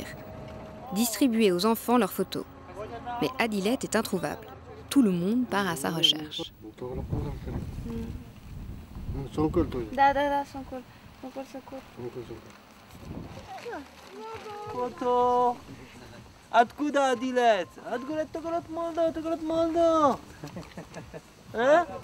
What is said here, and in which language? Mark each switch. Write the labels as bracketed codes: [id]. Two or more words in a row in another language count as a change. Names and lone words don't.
[fr] Distribuer aux enfants leurs photos. Mais Adilette est introuvable. Tout le monde part à sa recherche. Photo. [ru] Откуда Адилет? Откуда Тогород Молдо? Тогород Молдо? [fr] Hein?